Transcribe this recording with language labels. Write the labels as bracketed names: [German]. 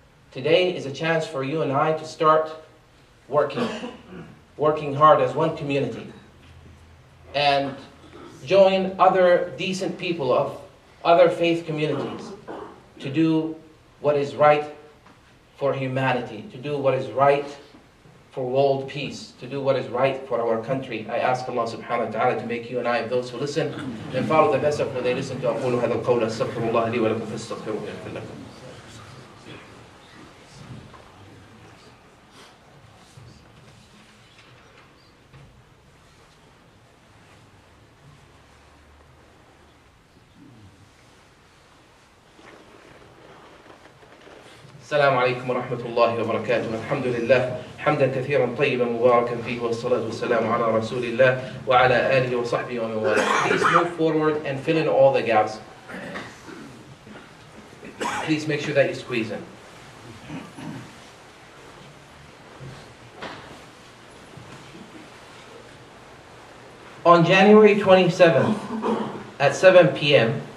[English] Today is a chance for you and I to start working hard as one community and join other decent people of other faith communities to do what is right for humanity, to do what is right for world peace, to do what is right for our country. I ask Allah subhanahu wa ta'ala to make you and I of those who listen and follow the best of what they listen to. [Arabic] أقول هذا القول أستغفر الله لي ولكم فاستغفروه يغفر لكم. السلام عليكم ورحمة الله وبركاته. الحمد لله حمدا كثيرا طيبا مباركا فيه والصلاة والسلام على رسول الله وعلى آله وصحبه ومن والاه. [English] Please move forward and fill in all the gaps. Please make sure that you squeeze in. On January 27th at 7 p.m.